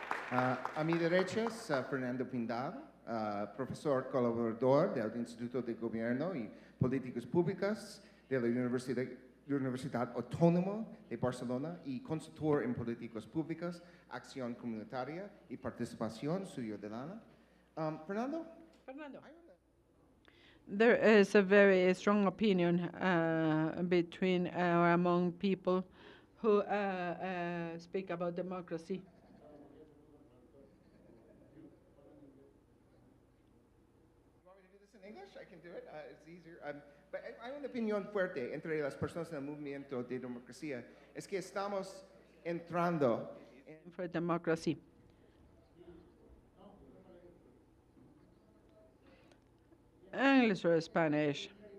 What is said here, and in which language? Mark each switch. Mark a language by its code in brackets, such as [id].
[es] A mi derecha es Fernando Pindar, profesor colaborador del Instituto de Gobierno y Políticas Públicas de la Universidad Autónoma de Barcelona y consultor en políticas públicas, acción comunitaria y participación ciudadana. Fernando? [en] There is a very strong opinion between or among people who speak about democracy. You want me to do this in English? I can do it. It's easier. [es] But hay una opinión fuerte entre las personas del movimiento de democracia. Es que estamos entrando [en] for democracy. English or Spanish.